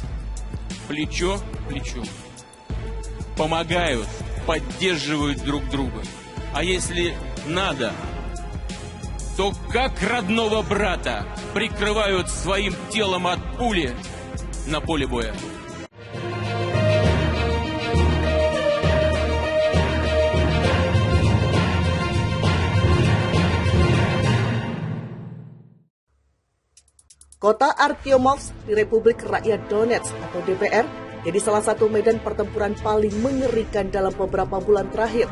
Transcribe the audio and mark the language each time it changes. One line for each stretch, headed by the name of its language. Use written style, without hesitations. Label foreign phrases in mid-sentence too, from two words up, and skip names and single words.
Russian: Плечо к плечу. Помогают, поддерживают друг друга. А если надо, то как родного брата прикрывают своим телом от пули на поле боя.
Indonesian: Kota Artyomovsk di Republik Rakyat Donetsk atau DPR jadi salah satu medan pertempuran paling mengerikan dalam beberapa bulan terakhir.